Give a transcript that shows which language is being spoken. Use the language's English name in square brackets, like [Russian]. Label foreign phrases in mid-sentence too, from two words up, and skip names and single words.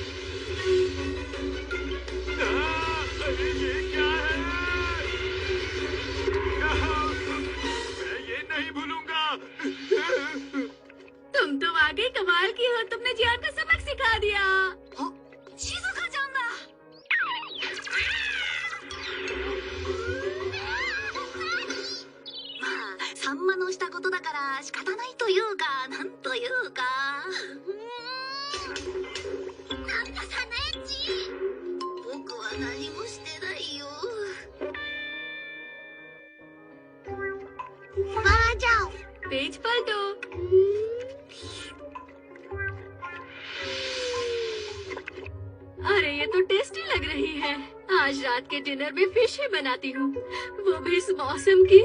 [Hindi] अरे ये क्या है? मैं ये नहीं भूलूंगा। तुम तो वाकई कमाल की हो। तुमने जियान को सबक सिखा दिया। शिजुका जाना। [Japanese] サンマのしたことだから仕方ないというか、なんというか。なんだサナエチ。僕は何もしてないよ。 [Hindi] वहाँ जाओ। पेज पलटो। अरे ये तो टेस्टी लग रही है। आज रात के डिनर में फिश ही बनाती हूँ, वो भी इस मौसम की।